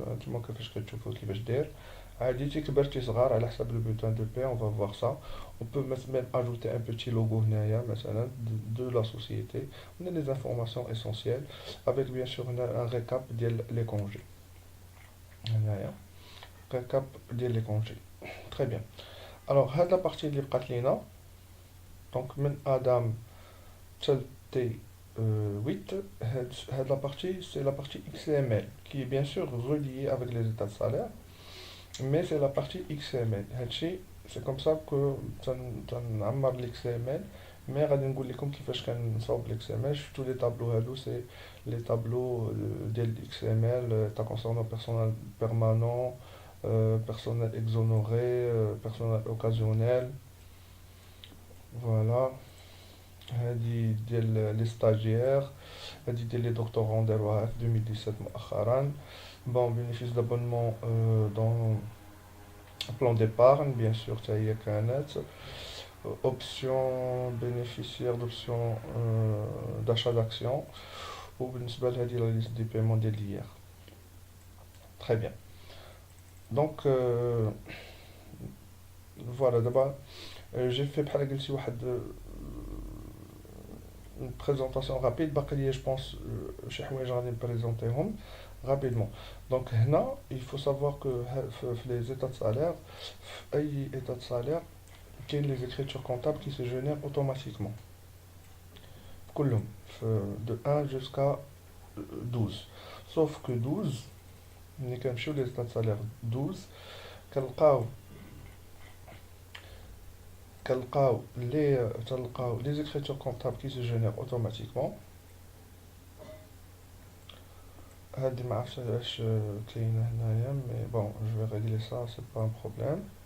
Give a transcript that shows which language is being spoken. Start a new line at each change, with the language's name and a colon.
Arabic: انتما كيفاش كتشوفوا كيفاش داير عادي تي كبر تي صغار على حسب le bulletin de paie.
French: On va voir ça. On peut même ajouter un petit logo
Arabic: هنايا مثلا
French: de la société. On a des informations essentielles avec bien sûr un récap ديال les congés هنايا récap ديال les congés. Très bien. Alors هاد la partie اللي بقات لينا donc من Adam حتى T8 هاد la partie c'est la partie XML qui est bien sûr reliée avec les états de salaire mais c'est la partie XML. هادشي c'est comme ça que تنعمر l'XML.
Arabic: mais غادي نقول لكم كيفاش كنصاوب l'XML.
French: شفتوا les tableaux هادو c'est les tableaux ديال XML تا concernant personnel permanent, personnel exonéré, personnel occasionnel. Voilà.
Arabic: هادي ديال les stagiaires. هادي ديال les doctorants داروها في 2017 مؤخرا.
French: Bon, bénéfice d'abonnement dans plan d'épargne, bien sûr, ça y est كانت. Option bénéficiaire d'option d'achat d'actions. وبالنسبة لهذه la liste des paiements ديال hier. Très bien. Donc, voilà, d'abord, j'ai fait بحال قلتي واحد une présentation rapide.
Arabic: باقي لي je pense شي حوايج غادي نبريزونتيهم rapidement.
French: Donc هنا il faut savoir que في les états de salaire في أي état de salaire كاين les écritures comptables qui se génèrent automatiquement كلهم de 1 jusqu'à 12. Sauf que 12
Arabic: ملي كنمشيو
French: les états de salaire 12
Arabic: كنلقاو تلقاو
French: les écritures comptables qui se génèrent automatiquement.
Arabic: هادي ما عرفتش علاش كاينه هنايا مي بون جو vais régler ça c'est pas un problème.